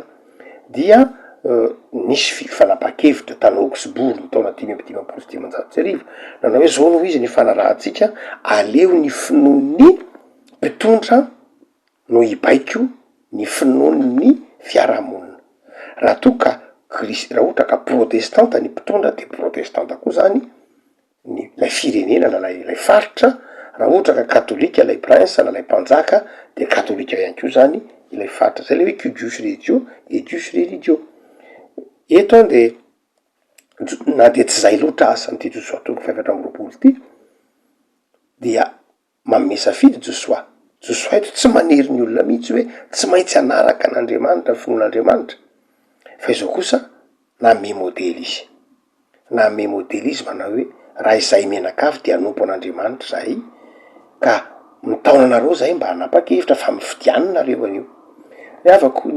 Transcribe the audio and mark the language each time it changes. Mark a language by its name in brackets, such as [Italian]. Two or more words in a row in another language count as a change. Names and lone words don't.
[Malagasy] Dia nisy fanapahan-kevitra tany Augsbourg ny taona 556 nanao hoe zao no izy ny fanarahantsika, aleo ny finoan'ny mpitondra no hibaiko ny finoan'ny fiarahamonina. Raha toka raha ohatra ka protestanta ny mpitondra de protestanta koa zany lay firenena na lay faritra. Raha ohatra ka katolika lay prince na lay mpanjaka de katolika ihany koa zany ilay faritra. Zay le hoe [Latin] cuius regio et dius religio. [Malagasy] Eto de na de tsy zay loatra asan'ity Josoa toko faefatra amby roapolo ty, dia manome safidy josoa eto tsy manery ny olona mihitsy hoe tsy maintsy anaraka an'andriamanitra ny finoan'andriamanitra fa izao kosa nanome modely izy nanome modely izy manao hoe raha izay menakavy dia anompo an'andriamanitra zahay ka mitaona anareo zahay mba hanapa-kevitra fa mifidiananareo anio miavako ny